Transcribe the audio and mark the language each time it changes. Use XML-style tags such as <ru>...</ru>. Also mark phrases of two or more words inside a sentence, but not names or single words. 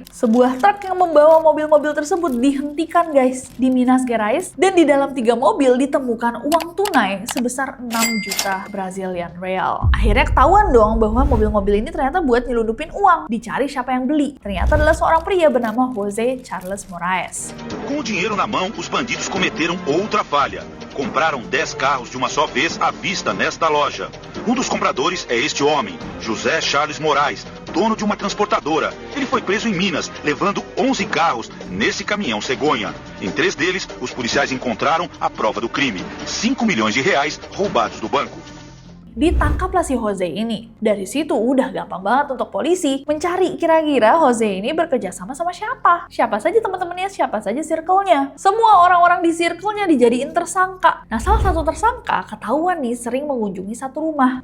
<id>Sebuah truk yang membawa mobil-mobil tersebut dihentikan, guys, di Minas Gerais, dan di dalam 3 mobil ditemukan uang tunai sebesar 6 juta</id> <en>Brazilian real.</en> <id>Akhirnya ketahuan dong bahwa mobil-mobil ini ternyata buat nyelundupin uang. Dicari siapa yang beli. Ternyata adalah seorang pria bernama José Charles Moraes.</id> <pt>Com o dinheiro na mão, os bandidos cometeram outra falha. Compraram 10 carros de uma só vez à vista nesta loja. Um dos compradores é este homem, José Charles Moraes, dono de uma transportadora. Ele foi preso em Minas, levando 11 carros nesse caminhão cegonha. Em 3 deles, os policiais encontraram a prova do crime: 5 milhões de reais roubados do banco.</pt> <id>Ditangkaplah si Jose ini. Dari situ udah gampang banget untuk polisi mencari kira-kira Jose ini bekerja sama siapa. Siapa saja teman-temannya, siapa saja circle-nya. Semua orang-orang di circle-nya dijadiin tersangka. Nah, salah satu tersangka ketahuan nih sering mengunjungi satu rumah.</id>